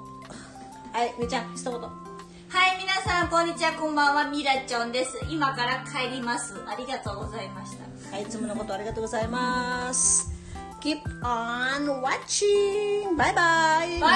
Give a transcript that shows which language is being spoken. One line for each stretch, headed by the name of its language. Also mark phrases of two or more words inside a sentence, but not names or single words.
Filipino: Ay, Michan, gusto mo to?
Japanese: はい、皆さんこんにちは、こんばんは、ミラちょんです。今から帰ります。ありがとうございました。はい、いつものことありがとうございます。
English: Keep on watching! Bye bye!
Japanese: バイバイ。